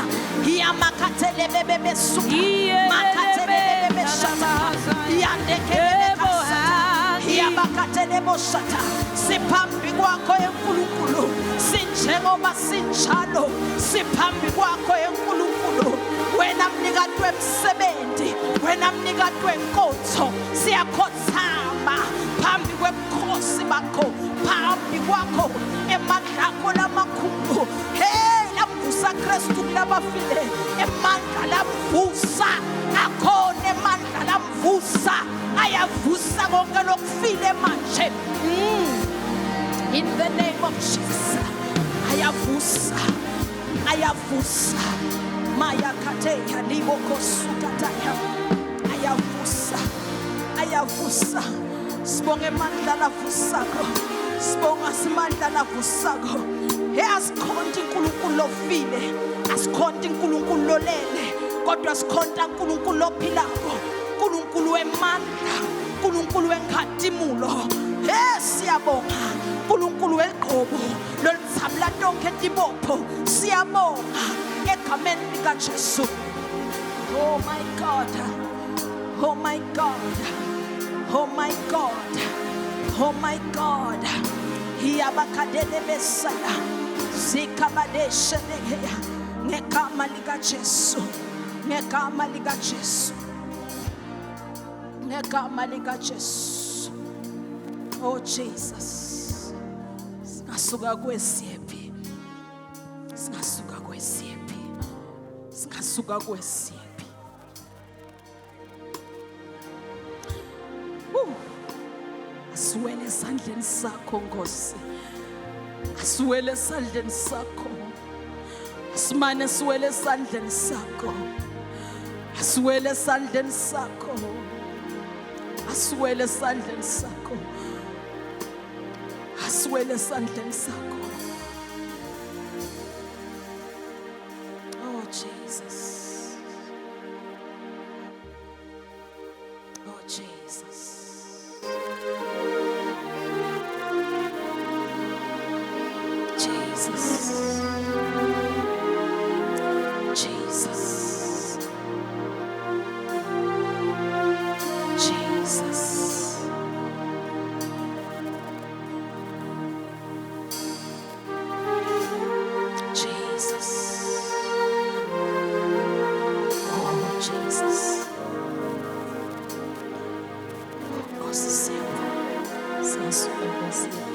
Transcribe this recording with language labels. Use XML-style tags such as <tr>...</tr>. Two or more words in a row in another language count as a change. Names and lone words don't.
<ss>Hiya makatele bebe suka. Makatele bebe shata. Yandekele bekasata. Hiya makatele boshata. Siphambi kwakho enkulunkulu. Sinjengoba sinjalo. Siphambi kwakho enkulunkulu. Wena mnikati wemsebenzi. Wena mnikati wenkonzo. Siyakhothama phambi kwebukhosi bakho. Phambi kwakho emandla akho lamakhulu. Hey, lamvusa Kristu kulabafile. Emandla lamvusa akhona, emandla lamvusa ayavusa konke lokufile manje.</ss> <en>In the name of Jesus.</en> <ss>Ayavusa, ayavusa. Maya kateya liboko sukataya. Ayavusa, ayavusa. Sibonge mandla lavusako. Sibonga simandla lavusako. He asikhonta uNkulunkulu ofile, asikhonta uNkulunkulu olele, kodwa asikhonta uNkulunkulu ophilako, uNkulunkulu wemandla, uNkulunkulu wenkhatimulo. He siyabonga uNkulunkulu weqobo lolithabula tonke tibopho. Siyabonga egameni lika Jesu.</ss> <en>Oh my God. Oh my God. Oh my God. Oh my God. Hiyabakadele besaya. Zikabadeshe negeya.</en> <ss>Ngegama lika Jesu. Ngegama lika Jesu. Ngegama lika Jesu.</ss> <en>Oh Jesus.</en> <ss>Singasuka kwesiphi. Singasuka kwesiphi. Singasuka kwesiphi. Asiwele esandleni sakho Nkosi. Asiwele esandleni sakho. Asimane siwele esandleni sakho. Asiwele esandleni sakho. Asiwele esandleni sakho. Asiwele esandleni sakho.</ss> <en>Oh Jesus. Oh Jesus. Jesus. Jesus. Jesus. Jesus. Oh Jesus.</en> <ss>Nkosi siyabonga. Siyasuka Nkosi yethu.</ss>